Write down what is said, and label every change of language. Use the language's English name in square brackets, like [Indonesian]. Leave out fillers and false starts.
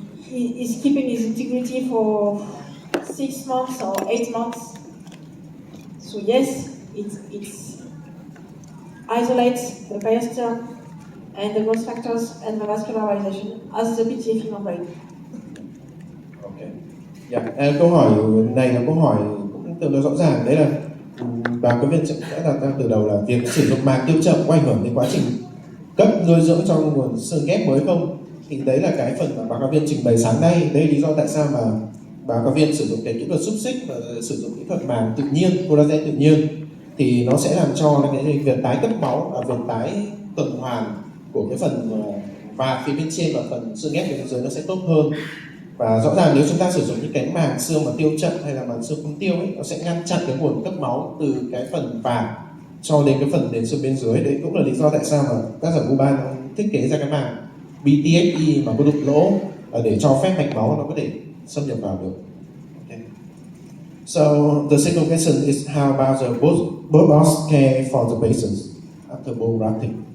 [English] Is keeping its integrity for 6 months or 8 months. So yes, it isolates the periosteum and the growth factors and the vascularization as the BTFE membrane. Okay. Yeah. [Vietnamese] Câu hỏi này là câu hỏi cũng tương đối rõ ràng, đấy là báo cáo viên đã đặt ra từ đầu là việc sử dụng màng tiêu chậm có ảnh hưởng đến quá trình cấp nuôi dưỡng cho nguồn xương ghép mới không? Thì đấy là cái phần mà báo cáo viên trình bày sáng nay. Đây là lý do tại sao mà báo cáo viên sử dụng cái kỹ thuật xúc xích và sử dụng kỹ thuật màng tự nhiên, collagen tự nhiên, thì nó sẽ làm cho cái việc tái cấp máu và việc tái tuần hoàn của cái phần và phía bên trên và phần xương ghép bên dưới nó sẽ tốt hơn. Và rõ ràng nếu chúng ta sử dụng những cái màng xương mà tiêu chậm hay là màng xương không tiêu ấy, nó sẽ ngăn chặn cái nguồn cấp máu từ cái phần vạt cho đến cái phần đến xương bên dưới. Đấy cũng là lý do tại sao mà các giảng U3 nó thiết kế ra cái màng BTFE mà có đục lỗ để cho phép mạch máu nó có thể xâm nhập vào được. [English] Okay. So the second question is how about the both care for the patients after bone grafting?